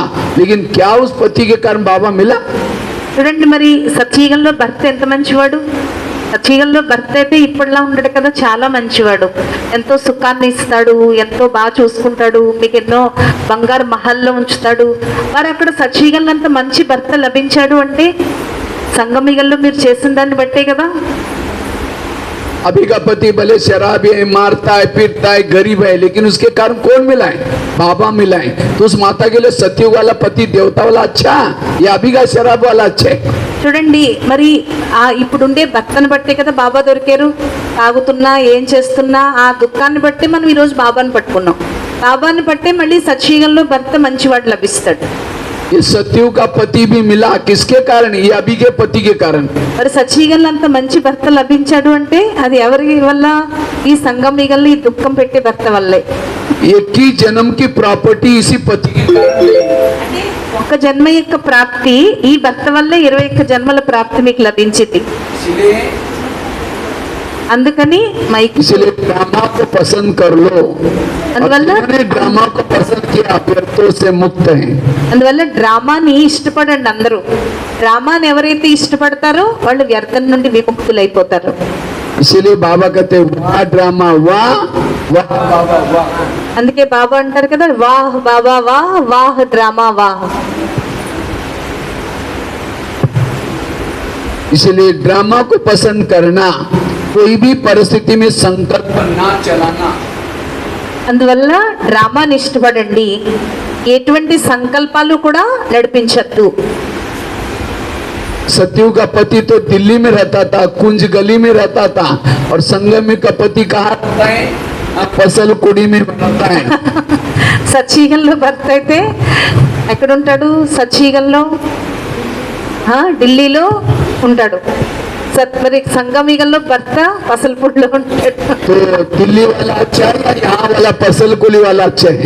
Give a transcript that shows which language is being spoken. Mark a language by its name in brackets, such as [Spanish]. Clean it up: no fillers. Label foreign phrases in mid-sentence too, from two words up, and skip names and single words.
[Hindi] लेकिन क्या उस पति के कारण बाबा मिला। [Telugu] చూడండి మరి సత్యయుగంలో భర్త ఎంత మంచివాడు. సత్యయుగంలో భర్త అయితే ఇప్పటిలా ఉండడు కదా, చాలా మంచివాడు. ఎంతో సుఖాన్ని ఇస్తాడు, ఎంతో బాగా చూసుకుంటాడు, మీకు ఎన్నో బంగారు మహల్లో ఉంచుతాడు. మరి అక్కడ సత్యయుగంలో అంత మంచి భర్త లభించాడు అంటే సంగమయుగంలో మీరు చేసిన దాన్ని బట్టే కదా. [Hindi] अभी का पति भले शराबी है, मारता है, पीटता है, गरीब है, लेकिन उसके कारण कौन मिला है, बाबा मिला है। तो उस माता के लिए सतयुग वाला पति देवता वाला अच्छा या अभी का शराब वाला अच्छा है। [Telugu] చూడండి మరి ఆ ఇప్పుడుండే భర్తను బట్టే కదా బాబా దొరికారు. తాగుతున్నా ఏం చేస్తున్నా ఆ దుఃఖాన్ని బట్టి మనం ఈరోజు బాబాని పట్టుకున్నాం. బాబాని బట్టే మళ్ళీ సత్యయుగంలో భర్త మంచివాడు లభిస్తాడు. [Hindi] ये सतयुग का पति भी मिला किसके कारण, ये अभी के पति के कारण। [Telugu] మరి సత్యయుగంలో అంత మంచి భర్త లభించాడు అంటే అది ఎవరి వల్ల, ఈ సంగమయుగంలో ఈ దుఃఖం పెట్టే భర్త వల్లే. [Hindi] एक ही जन्म की प्रॉपर्टी इसी पति के कारण। [Telugu] ఒక జన్మ యొక్క ప్రాప్తి ఈ భర్త వల్లే 21 జన్మల ప్రాప్తి మీకు లభించింది. అందుకని మైక్ [Hindi] इसलिए ड्रामा को पसंद कर लो। [Telugu] అందువల్ల [Hindi] ड्रामा को पसंद किया व्यर्थों से मुक्त है। [Telugu] అందువల్ల డ్రామాని ఇష్టపడండి అందరూ. డ్రామాని ఎవరైతే ఇష్టపడతారో వాళ్ళు వ్యర్థం నుండి విముక్తులైపోతారు. [Hindi] इसीलिए बाबा कहते वाह ड्रामा वाह, वाह बाबा वाह। [Telugu] అందుకే బాబా అంటారు కదా, వాహ్ బాబా వాహ్, వాహ్ డ్రామా వాహ్. [Hindi] इसलिए ड्रामा को पसंद करना, कोई भी परिस्थिति में संकल्प ना चलाना। [Telugu] అందువల్ల డ్రామాని ఇష్టపడండి, ఎటువంటి సంకల్పాలు కూడా నడిపించద్దు. [Hindi] सतयुग का पति तो दिल्ली में रहता था, कुंज गली में रहता था, और संगम का पति कहाँ रहता है, फसल कुड़ी में रहता है। [Telugu] సత్యయుగంలో భర్త అయితే ఎక్కడ ఉంటాడు, సత్యయుగంలో ఢిల్లీలో ఉంటాడు. మరి సంగమయుగంలో భర్త పసలపూడిలో ఉంటాడు. [Hindi] तो दिल्ली वाला अच्छा है या यहाँ वाला फसल कुली वाला अच्छा है।